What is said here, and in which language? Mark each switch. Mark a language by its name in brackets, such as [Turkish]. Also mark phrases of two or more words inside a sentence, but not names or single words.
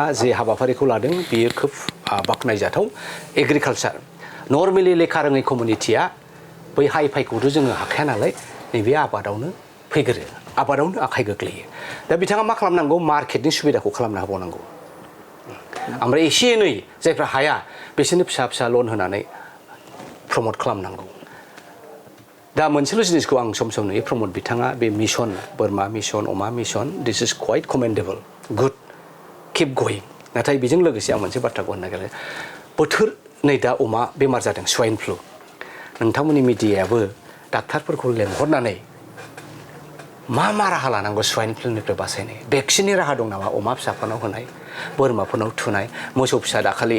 [Bodo] जे हाबाफारिखौ लादों बियो खोब बाख्नायजाथाव [English] agriculture normally [Bodo] लेखा रोङै कमिउनिटिया बै हाइ फाइखौथ' जोङो हाखाया नालाय नैबे आबादावनो फैग्रो आबादावनो आखाइ गोग्लैयो दा बिथाङा मा खालामनांगौ मार्केटनि सुबिदाखौ खालामना होबावनांगौ ओमफ्राय एसे एनै जायफ्रा हाया बिसोरनो फिसा लन होनानै प्रमट खालामनांगौ दा मोनसेल' जिनिसखौ आं सम नुयो प्रमद बिथाङा बे मिशन बोरमा मिशन अमा मिशन [English] this is quite commendable good keep going [Bodo] नाथाय बेजों लोगोसे आं मोनसे बाथ्राखौ होनो नागिरो बोथोर नै दा अमा बेमार जादों [English] swine flu [Bodo] नोंथांमोननि मिडियायाबो डाक्टारफोरखौ लेंहरनानै मा राहा लानांगौ [English] swine flu [Bodo] बासायनाय भेक्सिननि राहा दं नामा अमा फिसाफोरनाव होनाय बोरमाफोरनाव थुनाय मोसौ फिसा दाखालि